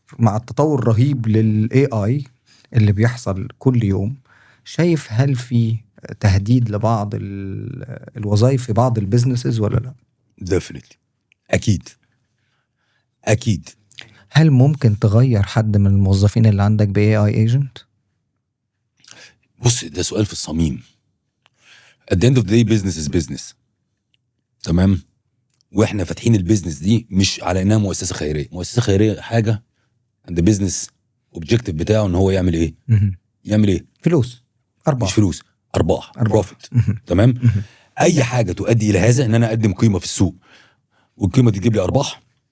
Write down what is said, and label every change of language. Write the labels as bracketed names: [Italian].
[Arabic] مع التطور الرهيب للاي اي اللي بيحصل كل يوم، شايف هل في تهديد لبعض الوظائف في بعض البيزنسز ولا لا؟ [English] definitely. [Arabic] اكيد. هل ممكن تغير حد من الموظفين اللي عندك باي اي ايجنت؟ بص، ده سؤال في الصميم. [English] at the end of the day business is business، تمام. [Arabic] واحنا فاتحين البيزنس دي مش على انها مؤسسه خيريه حاجه. [English] and the business objective [Arabic] بتاعه ان هو يعمل ايه؟ فلوس، ارباح. مش فلوس، ارباح. بروفيت. تمام. اي حاجه تؤدي الى هذا، ان انا اقدم قيمه في السوق والقيمه دي تجيب لي ارباح.